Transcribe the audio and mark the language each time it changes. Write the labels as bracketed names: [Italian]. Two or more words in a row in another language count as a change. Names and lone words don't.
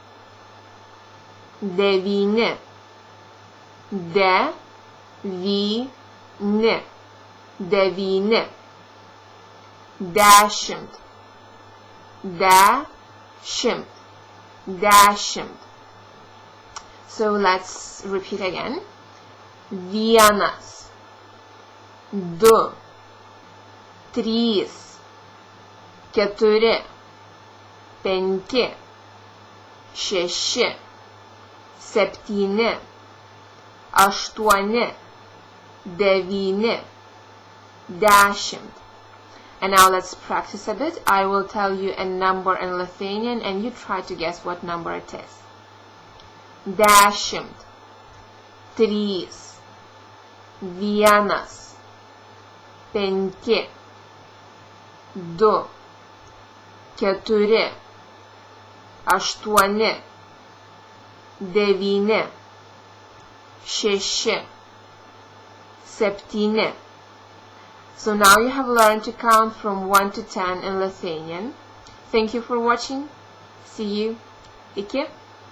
[Lithuanian] Devyni, devyni, devyni. Dešimt, dešimt, dešimt. [English] So let's repeat again. [Lithuanian] Vienas, du, trys, keturi, penki, šeši, septyni, aštuoni, devyni, dešimt. [English] And now let's practice a bit. I will tell you a number in Lithuanian and you try to guess what number it is. [Lithuanian] Dešimt, trys, vienas, penki, du, keturi, aštuoni, devyni, šeši, septyni. [English] So now you have learned to count from 1 to 10 in Lithuanian. Thank you for watching. See you. Iki.